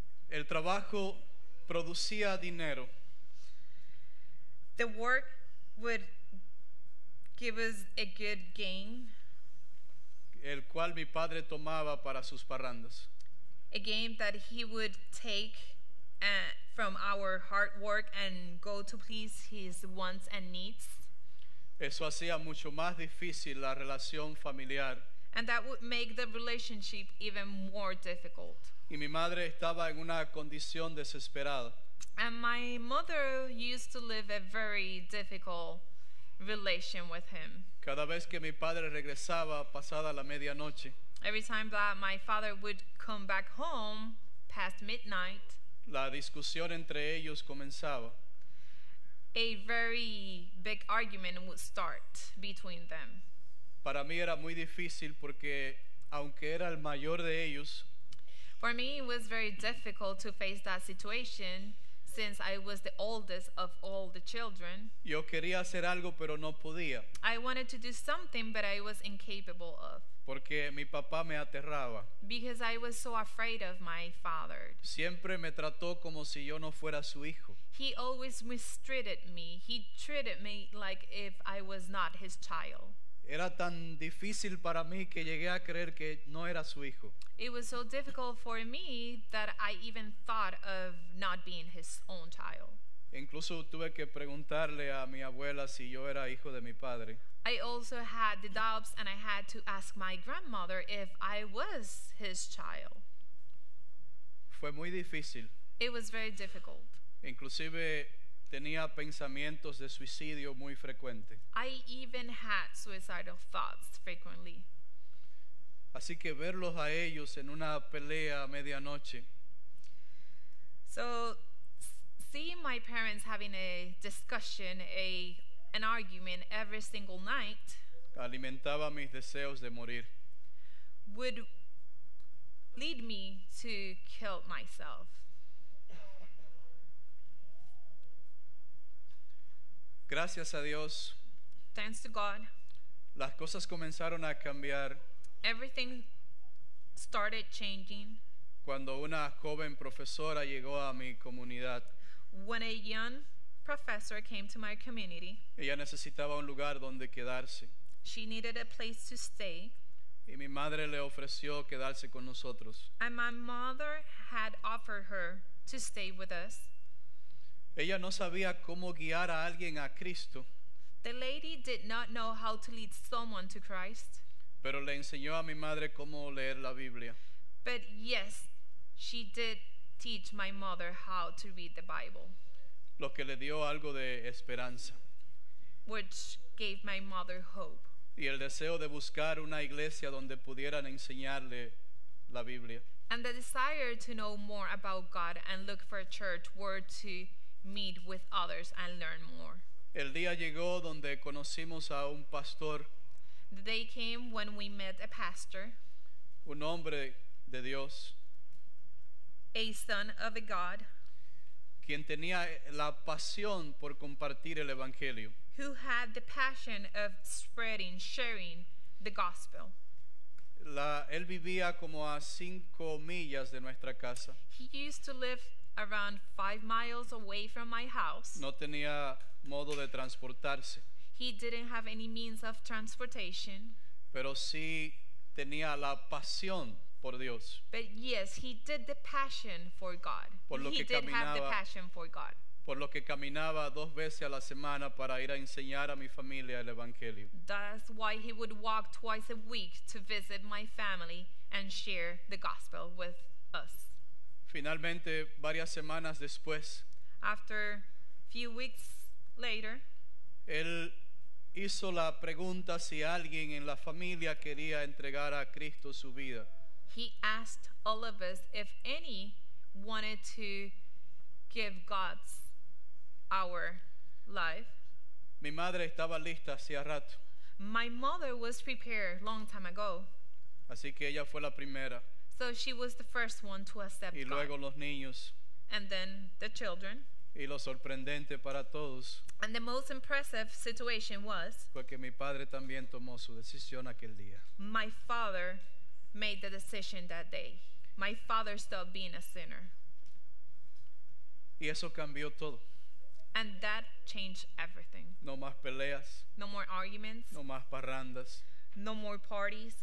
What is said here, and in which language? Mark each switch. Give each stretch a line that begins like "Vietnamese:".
Spanish: El trabajo producía dinero.
English: The work would give us a good gain,
Spanish: El cual mi padre tomaba para sus parrandas.
English: a gain that he would take from our hard work and go to please his wants and needs.
Spanish: Eso hacía mucho más difícil la relación familiar.
English: And that would make the relationship even more difficult.
Spanish: Y mi madre estaba en una condición desesperada.
English: And my mother used to live a very difficult relation with him.
Spanish: Cada vez que mi padre regresaba pasada la medianoche,
English: Every time that my father would come back home past midnight,
Spanish: la discusión entre ellos comenzaba.
English: a very big argument would start between them.
Spanish: Para mí era muy difícil porque aunque era el mayor de ellos,
English: For me, it was very difficult to face that situation since I was the oldest of all the children.
Spanish: yo quería hacer algo pero no podía
English: I wanted to do something, but I was incapable of,
Spanish: porque mi papá me aterraba.
English: because I was so afraid of my father.
Spanish: Siempre me trató como si yo no fuera su hijo.
English: He always mistreated me. He treated me like if I was not his child.
Spanish: Era tan difícil para mí que llegué a creer que no era su hijo.
English: It was so difficult for me that I even thought of not being his own child.
Spanish: Incluso tuve que preguntarle a mi abuela si yo era hijo de mi padre.
English: I also had the doubts, and I had to ask my grandmother if I was his child.
Spanish: Fue muy difícil.
English: It was very difficult.
Spanish: Inclusive tenía pensamientos de suicidio muy frecuentes.
English: I even had suicidal thoughts frequently.
Spanish: Así que verlos a ellos en una pelea a medianoche
English: So seeing my parents having a discussion, an argument every single night
Spanish: alimentaba mis deseos de morir.
English: would lead me to kill myself.
Spanish: Gracias a Dios,
English: Thanks to God,
Spanish: las cosas comenzaron a cambiar
English: everything started changing
Spanish: cuando una joven profesora llegó a mi comunidad.
English: when a young professor came to my community.
Spanish: Ella necesitaba un lugar donde quedarse
English: She needed a place to stay,
Spanish: y mi madre le ofreció quedarse con nosotros.
English: and my mother had offered her to stay with us.
Spanish: Ella no sabía cómo guiar a alguien a Cristo,
English: The lady did not know how to lead someone to Christ,
Spanish: pero le enseñó a mi madre cómo leer la Biblia.
English: but yes, she did teach my mother how to read the Bible,
Spanish: Lo que le dio algo de esperanza
English: which gave my mother hope
Spanish: y el deseo de buscar una iglesia donde pudieran enseñarle la Biblia.
English: and the desire to know more about God and look for a church where to meet with others and learn more.
Spanish: El día llegó donde conocimos a un pastor,
English: The day came when we met a pastor,
Spanish: un hombre de Dios,
English: a son of a God,
Spanish: quien tenía la pasión por compartir el Evangelio.
English: who had the passion of spreading, sharing the gospel.
Spanish: Él vivía como a 5 millas de nuestra casa.
English: He used to live around 5 miles away from my house.
Spanish: No tenía modo de transportarse,
English: He didn't have any means of transportation,
Spanish: pero sí tenía la pasión por Dios.
English: but yes, he did the passion for God.
Spanish: Por lo
English: He
Spanish: que
English: did have the
Spanish: caminaba-
English: passion for God.
Spanish: Por lo que caminaba 2 veces a la semana para ir a enseñar a mi familia el Evangelio.
English: That's why he would walk twice a week to visit my family and share the gospel with us.
Spanish: Finalmente, varias semanas después,
English: After a few weeks later,
Spanish: él hizo la pregunta si alguien en la familia quería entregar a Cristo su vida.
English: he asked all of us if any wanted to give God's our life.
Spanish: Mi madre estaba lista hacía rato,
English: My mother was prepared long time ago,
Spanish: así que ella fue la primera.
English: so she was the first one to accept
Spanish: Y luego
English: God.
Spanish: los niños.
English: And then the children.
Spanish: Y lo sorprendente para todos
English: And the most impressive situation was
Spanish: fue que mi padre también tomó su decisión aquel día.
English: my father made the decision that day. My father stopped being a sinner.
Spanish: Y eso cambió todo.
English: And that changed everything.
Spanish: No más peleas,
English: No more arguments,
Spanish: no más parrandas,
English: no more parties,